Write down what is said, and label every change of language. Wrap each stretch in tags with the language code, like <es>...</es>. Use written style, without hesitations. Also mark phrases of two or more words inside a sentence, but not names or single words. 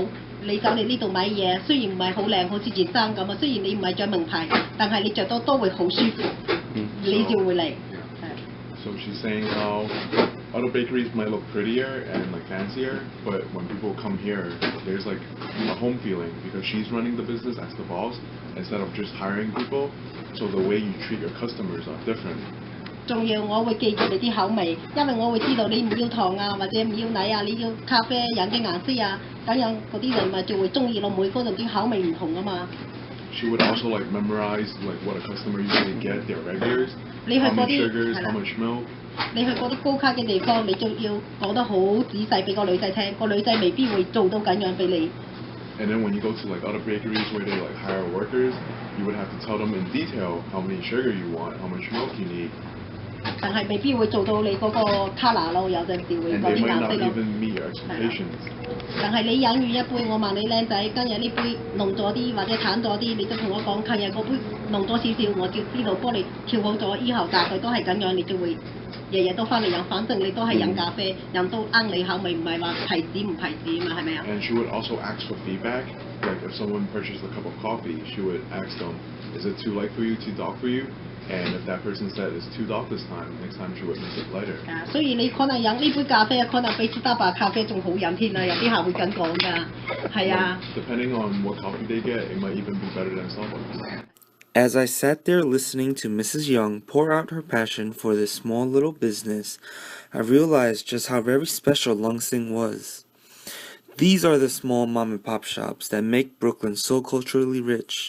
<yue>你走嚟呢度買嘢，雖然唔係好靚，好似件衫咁啊。雖然你唔係着名牌，但係你着到都會好舒服，你就會嚟。</yue> <en>So she's saying how other bakeries might look prettier and like fancier, but when people come here, there's like a home feeling because she's running the business as the boss instead of just hiring people. So the way you treat your customers are different.</en> <yue>仲要我會記住你啲口味，因為我會知道你唔要糖啊，或者唔要奶啊，你要咖啡飲嘅顏色啊，咁樣嗰啲人咪就會中意咯。每個人啲口味唔同啊嘛。</yue> <en>She would also like memorize like what a customer usually get, their regulars, how many sugars, how much milk,</en> <yue>你去嗰啲高卡嘅地方，你就要講得好仔細俾個女仔聽，個女仔未必會做到咁樣俾你。</yue> <en>And then when you go to like other bakeries where they like hire workers, you would have to tell them in detail how many sugar you want, how much milk you need.</en> <yue>但係未必會做到你嗰個 colour 咯，有陣時會</yue> <en>And</en> <yue>嗰</yue> <en>they</en> <yue>啲</yue> <en>might</en> <yue>顏</yue> <en>not</en> <yue>色咯。</yue> <en>even meet your expectations.</en> <yue>但係你飲完一杯，我問你靚仔，今日呢杯濃咗啲或者淡咗啲，你就同我講，近日嗰杯濃咗少少，我就知道幫你調好咗，以後大概都係咁樣，你就會日日都翻嚟飲，反正你都係飲咖啡，飲到啱你口味，唔係話提子唔提子嘛，係咪啊？</yue> <en>And she would also ask for feedback. Like if someone purchased a cup of coffee, she would ask them, is it too light for you, too dark for you? And if that person said it's too dark this time, next time she would make it lighter.</en> <yue>所以你可能飲呢杯咖啡，可能比斯打巴咖啡仲好飲添啊！有啲客會咁講㗎，係啊。</yue> <en>Depending on what coffee they get, it might even be better than Starbucks. As I sat there listening to Mrs. Young pour out her passion for this small little business, I realized just how very special Lung Sing was. These are the small mom and pop shops that make Brooklyn so culturally rich.</en>